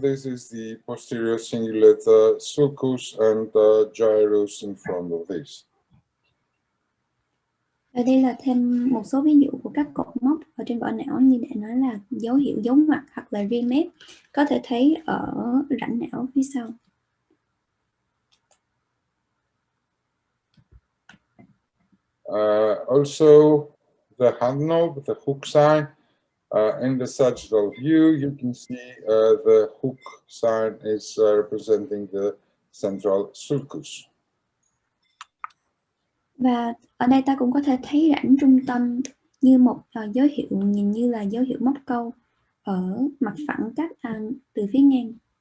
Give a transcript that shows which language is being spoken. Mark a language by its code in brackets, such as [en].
[en] This is the posterior cingulate sulcus and gyrus in front of this. [vi] Ở đây là thêm một số ví dụ của các cột mốc ở trên vỏ não, như để nói là dấu hiệu dấu ngoặc hoặc là rim mép, có thể thấy ở rãnh não phía sau. [en] Also, the hand knob, the hook sign. In the sagittal view, you can see the hook sign is representing the central sulcus. [vi] Và ở đây ta cũng có thể thấy rãnh trung tâm như một dấu hiệu, nhìn như là dấu hiệu móc câu ở mặt phẳng cắt từ phía ngang.